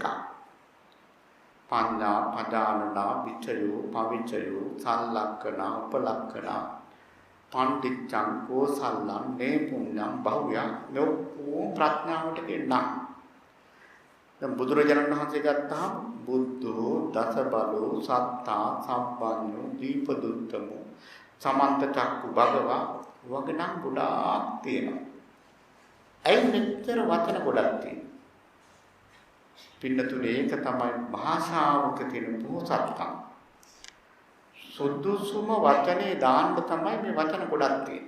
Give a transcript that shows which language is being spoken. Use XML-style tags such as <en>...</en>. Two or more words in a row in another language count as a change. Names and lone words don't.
<pi>පඤ්ඤා, පදානනා, විචයෝ, පවිචයෝ, සල්ලක්කන, උපලක්කන, පණ්ඩිච්ඡං, කෝසල්ලං, නේපුඤ්ඤං, බහුයං</pi> <si>මේ ප්‍රඥාවට කියන නම්. දැන් බුදුරජාණන් වහන්සේ ගත්තාම</si> <pi>බුද්ධෝ, දස බලෝ, සත්තා, සම්පන්නෝ, දීපදුත්තමෝ, සමන්ත චක්කු භගවා</pi> <si>වගේ නම් ගොඩාක් තියෙනවා. ඇයි මෙච්චර වචන ගොඩක් තියෙන්නේ? පින්නතුනේ ඒක තමයි භාෂාවක තියෙන පොහොසත්කම. සුදුසුම වචනේ දාන්න තමයි මේ වචන ගොඩක් තියෙන්නේ.</si>